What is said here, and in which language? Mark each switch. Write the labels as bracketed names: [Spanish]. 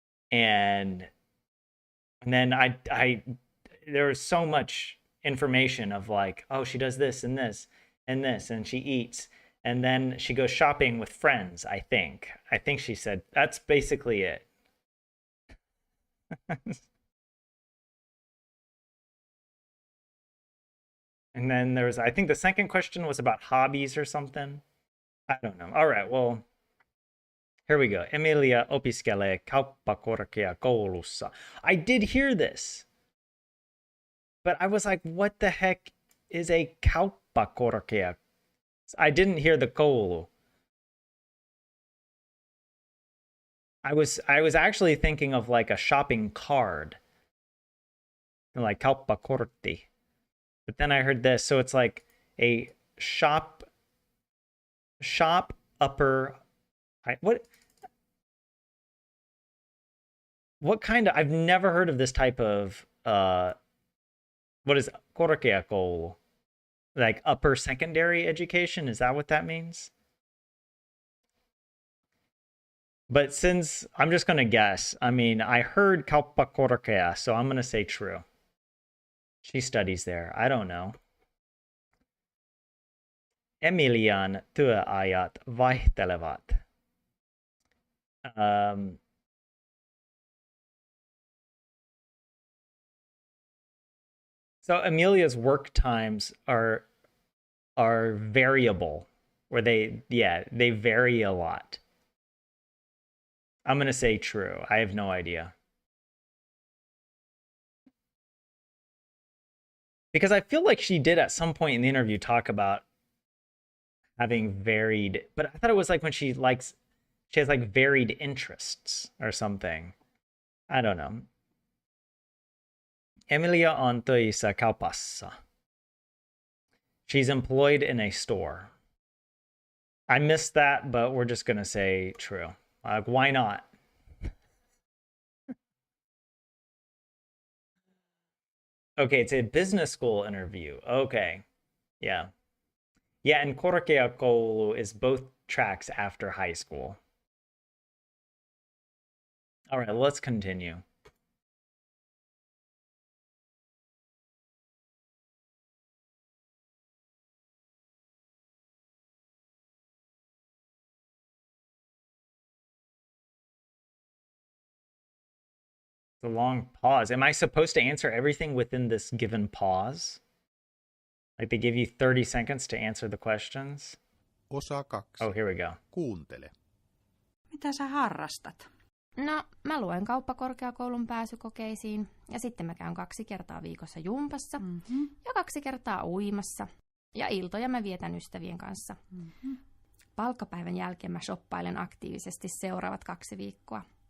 [English] And then there was so much information of like, oh, she does this and this and this, and she eats, and then she goes shopping with friends, I think she said that's basically it. And then there was, I think the second question was about hobbies or something. I don't know. All right, well, here we go. [Finnish] Emilia opiskelee kauppakorkeakoulussa. [English] I did hear this, but I was like, what the heck is a kauppakorkea? I didn't hear the koulu. I was actually thinking of like a shopping card, like kauppakortti. But then I heard this, so it's like a shop upper. What kind of? I've never heard of this type of. What is korkeakoulu? Like upper secondary education? Is that what that means? But since I'm just gonna guess, I mean, I heard kauppakorkea, so I'm gonna say true. She studies there. I don't know. [Finnish] Emilian työajat vaihtelevat. [English] So Amelia's work times are variable, where they vary a lot. I'm gonna say true. I have no idea. Because I feel like she did at some point in the interview talk about having varied, but I thought it was like when she has like varied interests or something. I don't know. [Finnish] Emilia on töissä kaupassa. [English] She's employed in a store. I missed that, but we're just gonna say true. Like, why not? Okay, it's a business school interview. Okay. Yeah. Yeah, and korkeakoulu is both tracks after high school. All right, let's continue. It's a long pause. Am I supposed to answer everything within this given pause? Like they give you 30 seconds to answer the questions? [Finnish] Osa 2. [English] Oh, here we go. [Finnish] Kuuntele. Mitä sä harrastat? No, mä luen kauppakorkeakoulun pääsykokeisiin ja sitten mä käyn 2 kertaa viikossa jumpassa ja 2 kertaa uimassa. Ja iltoja mä vietän ystävien kanssa. Palkkapäivän jälkeen mä shoppailen aktiivisesti seuraavat 2 viikkoa.